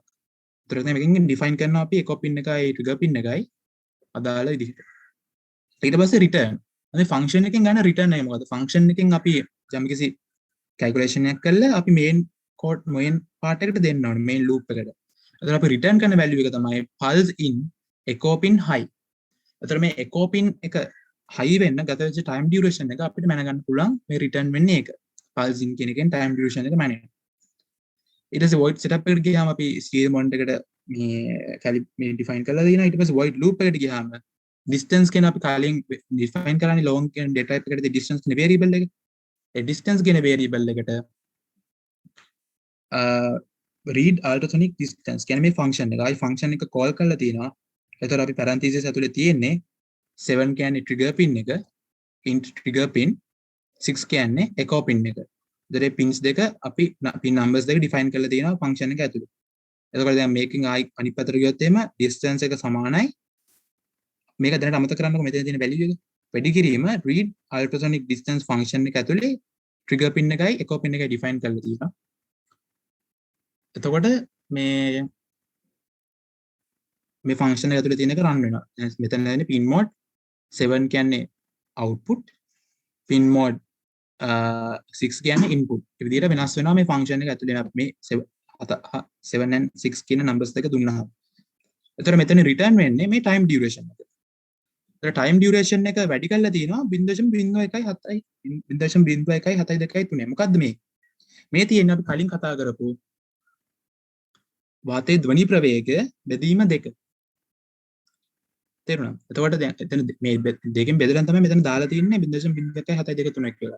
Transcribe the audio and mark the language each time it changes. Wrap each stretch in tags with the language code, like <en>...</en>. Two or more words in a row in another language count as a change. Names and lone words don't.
<si>ඒතර තමයි මේකෙන් define කරනවා අපි</si> <en>echo pin</en> <si>එකයි</si> <en>trigger pin</en> <si>එකයි අදාළ විදිහට. ඊට පස්සේ return. අපි function එකෙන් ගන්න return එක මොකද? function එකෙන් අපි යම්කිසි calculation එකක් කරලා අපි</si> <en>main code main part</en> <si>එකට දෙන්න ඕනේ</si> <en>main loop</en> <si>එකට. එතකොට අපි return කරන value එක තමයි</si> <en>pulse in echo pin high.</en> <si>එතකොට මේ</si> <en>echo pin</en> <si>එක high වෙන්න ගත වෙච්ච</si> <en>time duration</en> <si>එක අපිට මැනගන්න පුළුවන් මේ return වෙන්නේ ඒක.</si> <en>pulse in</en> <si>කියන එකෙන්</si> <en>time duration</en> <si>එක මැනෙනවා. ඊට පස්සේ</si> <en>void setup</en> <si>එකට ගියාම අපි</si> <en>serial monitor</en> <si>එකට මේ define කරලා දෙනවා. ඊට පස්සේ</si> <en>void loop</en> <si>එකට ගියාම distance කියන අපි කලින් define කරන්නේ long කියන</si> <en>data type</en> <si>එකට distance කියන variable එක. ඒ distance කියන variable එකට</si> <en>read ultrasonic distance</en> <si>කියන්නේ මේ function එක. ආයි function එක call කරලා තියෙනවා. එතකොට අපි parenthesis ඇතුලේ තියෙන්නේ 7 කියන්නේ</si> <en>trigger pin</en> <si>එක,</si> <en>int trigger pin,</en> <si>6 කියන්නේ</si> <en>echo pin</en> <si>එක. ඉතින් pins දෙක අපි</si> <en>pin numbers</en> <si>දෙක define කරලා තියෙනවා function එක ඇතුලේ. එතකොට දැන් මේකෙන් ආයි අනිත් පැත්තට ගියොත් එහෙම distance එක සමානයි. මේක දැනට අමතක කරන්නකො මෙතන තියෙන value එක. වැඩි කිරීම</si> <en>read ultrasonic distance function</en> <si>එක ඇතුලේ</si> <en>trigger pin</en> <si>එකයි</si> <en>echo pin</en> <si>එකයි define කරලා තියෙනවා. එතකොට මේ function එක ඇතුලේ තියෙන එක run වෙනවා. මෙතන තියෙන</si> <en>pin mode 7</en> <si>කියන්නේ output,</si> <en>pin mode 6</en> <si>කියන්නේ input. ඒ විදිහට වෙනස් වෙනවා මේ function එක ඇතුලේ මේ 7 and 6 කියන numbers දෙක දුන්නාම. එතකොට මෙතන return වෙන්නේ මේ</si> <en>time duration</en> <si>එක. ඒතර</si> <en>time duration</en> <si>එක වැඩි කරලා තියෙනවා 0.0173. 0.0172. මොකද්ද මේ? මේ තියෙන්නේ අපි කලින් කතා කරපු වාතයේ ධ්වනි ප්‍රවේගය බෙදීම 2. තේරුණා? එතකොට දැන් එතන මේ දෙකෙන් බෙදලා තමයි මෙතන දාලා තියෙන්නේ 0.0173 කියලා.</si>